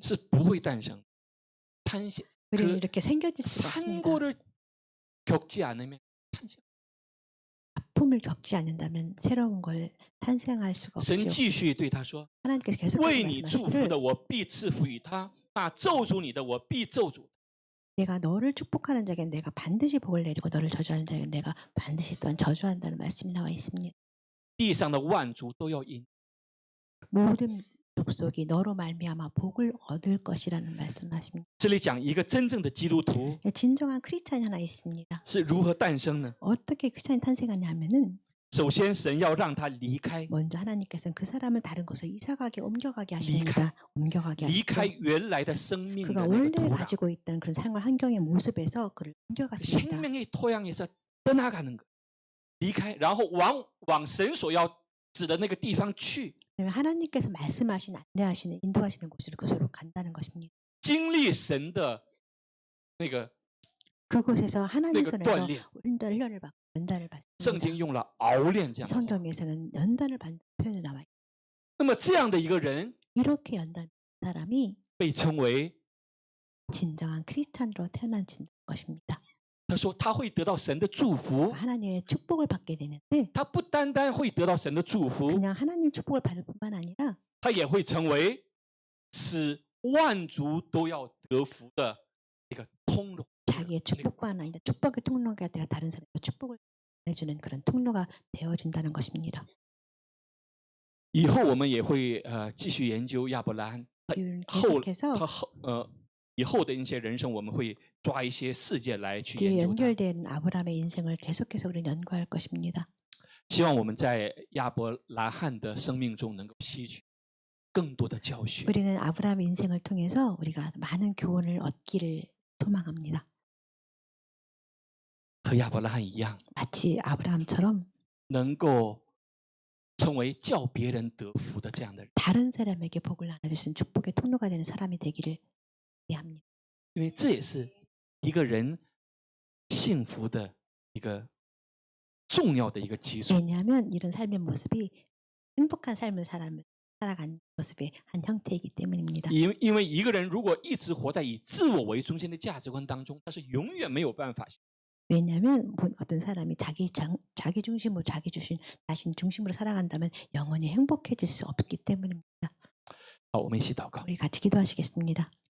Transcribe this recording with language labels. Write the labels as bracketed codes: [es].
[zh] 是不会诞生。 [ko] 탄생 우리는 그 이렇게 생겨질 수가 없습니다. 산고를 겪지 않으면 탄생. 아픔을 겪지 않는다면 새로운 걸 탄생할 수가 [zh] 神 [ko] 없죠. [zh] 继续对他说 [ko] 하나님께서 ：“ [zh] 为 [ko] 계속해서 [zh] 你祝福 [ko] 말씀하시기를 [zh] 的，我必赐福于他；那咒诅你的，我必咒诅。 [ko] 내가 너를 축복하는 자에게 내가 반드시 복을 내리고 너를 저주하는 자에게 내가 반드시 또한 저주한다는 말씀이 나와 있습니다. [zh] 地上的万族都要因 [ko] 모든 족속이 너로 말미암아 복을 얻을 것이라는 말씀하십니다. [zh] 这里讲一个真正的基督徒 [ko] 진정한 크리스찬이 하나 있습니다. [zh] 是如何诞生呢？ [ko] 어떻게 크리스찬이 탄생하냐 하면은 [zh] 首先，神要让他离开， [ko] 먼저 하나님께서는 그 사람을 다른 곳으로 이사가게 옮겨가게 하십니다. 옮겨가게 [zh] 离 [ko] 하시죠. [zh] 开原来的生命的 [ko] 그가 [zh] 那个 [ko] 원래 [zh] 土壤， [ko] 가지고 있던 그런 생활 환경의 모습에서 그를 옮겨갔습니다. 생명의 토양에서 떠나가는 거. [zh] 离开，然后往神所要指的那个地方去， [ko] 그러면 하나님께서 말씀하신 안내하시는 인도하시는 곳으로 그곳으로 간다는 것입니다. [zh] 经历神的那个 [ko] 그곳에서 하나님 그 손에서 [zh] 锻炼。 [ko] 훈련을 받고 연단을 [zh] 圣经 [ko] 받습니다. [zh] 用了熬炼这样的话。 [ko] 성경에서는 연단을 받는 표현이 나와 있습니다. [zh] 那么这样的一个人 [ko] 이렇게 연단 사람이 [zh] 被称为， [ko] 진정한 크리스찬으로 태어난다는 것입니다. [zh] 他说他会得到神的祝福， [ko] 하나님의 축복을 받게 되는데 [zh] 他不单单会得到神的祝福， [ko] 그냥 하나님 축복을 받을 뿐만 아니라 [zh] 他也会成为使万族都要得福的一个通融。 [ko] 자기의 축복만 아니라 축복의 통로가 되어 다른 사람에게 축복을 해주는 그런 통로가 되어진다는 것입니다. [zh] 以后我们也会继续研究亚伯拉罕， [ko] 계속해서 [zh] 他以后的一些人生，我们会抓一些事件来去 [ko] 뒤에 [zh] 研究它。 [ko] 연결된 아브라함의 인생을 계속해서 우리는 연구할 것입니다. [zh] 希望我们在亚伯拉罕的生命中能够吸取更多的教训， [ko] 우리는 아브라함의 인생을 통해서 우리가 많은 교훈을 얻기를 소망합니다. [zh] 和亚伯拉罕一样， [ko] 마치 아브라함처럼 [zh] 能够成为叫别人得福的这样的人。 [ko] 다른 사람에게 복을 나눠주신 축복의 통로가 되는 사람이 되기를 기대합니다. [zh] 因为这也是一个人幸福的一个重要的一个基础。 [ko] 왜냐하면 이런 삶의 모습이 행복한 삶을 살아가는 모습의 한 형태이기 때문입니다. [zh] 因为一个人如果一直活在以自我为中心的价值观当中，他是永远没有办法。 [ko] 왜냐하면 어떤 사람이 자기 중심으로 자신 중심으로 살아간다면 영원히 행복해질 수 없기 때문입니다. [zh] 好，我们一起祷告。 [ko] 우리 같이 기도하시겠습니다.